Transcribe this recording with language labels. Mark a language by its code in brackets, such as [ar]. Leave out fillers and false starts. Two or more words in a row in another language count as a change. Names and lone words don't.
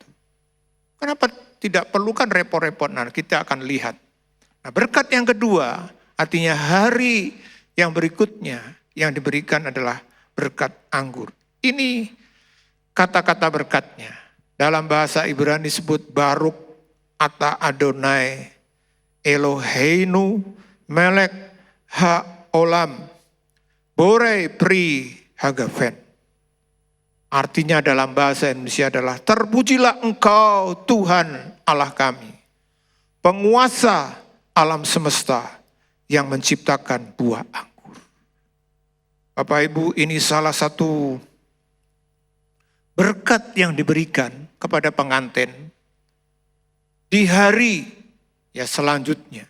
[id] Kenapa tidak perlu kan repot-repot? Nah, kita akan lihat. Nah, berkat yang kedua artinya hari yang berikutnya yang diberikan adalah berkat anggur. Ini kata-kata berkatnya. Dalam bahasa Ibrani disebut [he] ברוך אתה אדוני אלוהינו מלך העולם בורא פרי הגפן. [id] Artinya dalam bahasa Indonesia adalah terpujilah Engkau Tuhan Allah kami, penguasa alam semesta yang menciptakan buah anggur. Bapak Ibu, ini salah satu berkat yang diberikan kepada pengantin di hari ya selanjutnya.